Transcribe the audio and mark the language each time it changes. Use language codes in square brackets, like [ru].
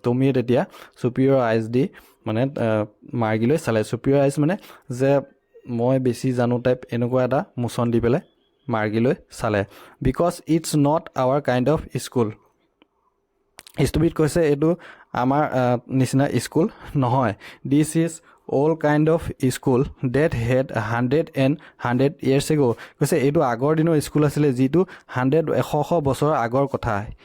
[as] টমিয়ে তেতিয়া superior eyes দি মানে মাৰ্গীলৈ চালে। superior eyes মানে যে মই বেছি জানো টাইপ এনেকুৱা এটা মোচন দি পেলাই মাৰ্গীলৈ চালে। [en] Because it's not our kind of school. [as] Stupid কৈছে এইটো আমাৰ নিচিনা স্কুল নহয়। [en] This is all kind of school that had 100 years ago। [as] কৈছে এইটো আগৰ দিনৰ স্কুল আছিলে যিটো 100 বছৰৰ আগৰ কথা।